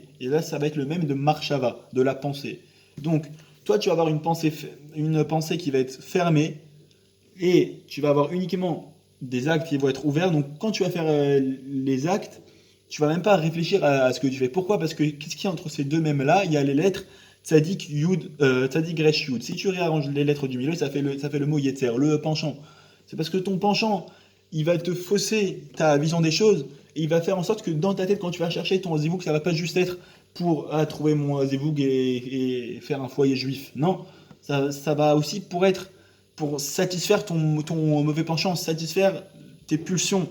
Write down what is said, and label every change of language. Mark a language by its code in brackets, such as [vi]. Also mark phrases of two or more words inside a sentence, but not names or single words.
[fr] Et là, ça va être le mème de marshava, de la pensée. Donc, toi, tu vas avoir une pensée qui va être fermée, et tu vas avoir uniquement des actes qui vont être ouverts. Donc, quand tu vas faire les actes, tu vas même pas réfléchir à ce que tu fais. Pourquoi? Parce que qu'est-ce qu'il y a entre ces deux mèmes-là? Il y a les lettres tzadik, yud, tzadik, resh, yud. Si tu réarranges les lettres du milieu, ça fait le mot yetzer, le penchant. C'est parce que ton penchant, il va te fausser ta vision des choses et il va faire en sorte que dans ta tête, quand tu vas chercher ton zivouk, ça va pas juste être pour trouver mon zivouk et faire un foyer juif. Non, ça va aussi pour satisfaire ton mauvais penchant, satisfaire tes pulsions.